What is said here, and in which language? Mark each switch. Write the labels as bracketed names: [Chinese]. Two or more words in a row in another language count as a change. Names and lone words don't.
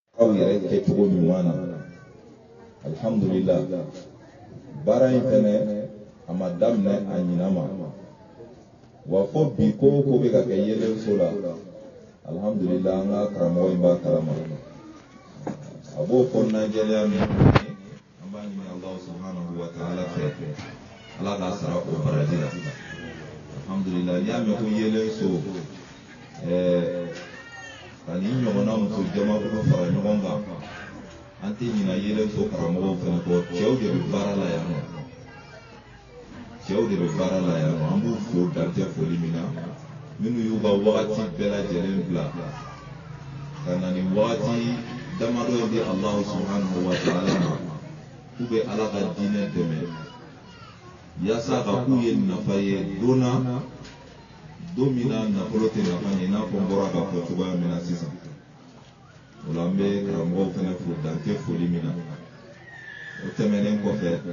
[Bambara] baaraw yɛrɛ kɛcogo ɲuman na alhamdulillah baara in fɛnɛ a ma daminɛ a ɲina ma wa fo bi ko ko bɛ ka kɛ yelenso la alhamdulillah an ka karamɔgɔ in b'a kalama a b'o kɔnɔnajɛlenya min an b'a ɲini [Arabic] الله سبحانه وتعالى [Bambara] fɛ ala k'a sara o baraji la alhamdulillah n'i y'a mɛn ko yelenso ka ni ɲɔgɔnna muso jamakulu fara ɲɔgɔn kan an tɛ ɲina yelenso karamɔgɔw fɛnɛ kɔ cɛw de bɛ baara la yan nɔ an b'u fo dantɛ foli min na minnu y'u ka wagati bɛɛ lajɛlen bila ka na ni wagati damadɔ in di [Arabic] الله سبحانه وتعالى [Bambara] ma k'u bɛ ala ka diinɛ dɛmɛ yaasa ka k'u ye nafa ye don min na nafolo tɛ nafa ɲɛ i n'a fɔ n bɔra k'a fɔ cogoya min na sisan o la an bɛ karamɔgɔw fɛnɛ fo dantɛ foli min na o tɛmɛnen kɔfɛ